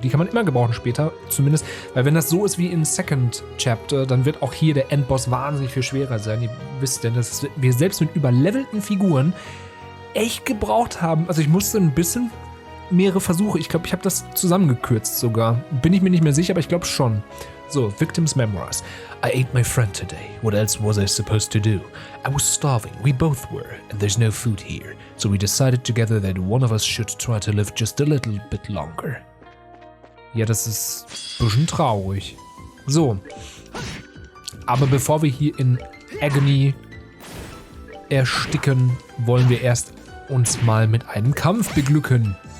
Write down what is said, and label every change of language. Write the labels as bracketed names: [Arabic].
[German] Die kann man immer gebrauchen später, zumindest. Weil wenn das so ist wie in Second Chapter, dann wird auch hier der Endboss wahnsinnig viel schwerer sein. Ihr wisst denn, dass wir selbst mit überlevelten Figuren echt gebraucht haben. Also ich musste ein bisschen mehrere Versuche. Ich glaube, ich habe das zusammengekürzt sogar. Bin ich mir nicht mehr sicher, aber ich glaube schon. [English] So, Victims Memoirs. I ate my friend today. What else was I supposed to do? I was starving. We both were. And there's no food here. So we decided together that one of us should try to live just a little bit longer. [German] Ja, das ist ein bisschen traurig. So. Aber bevor wir hier in Agony ersticken, wollen wir erst uns mal mit einem Kampf beglücken.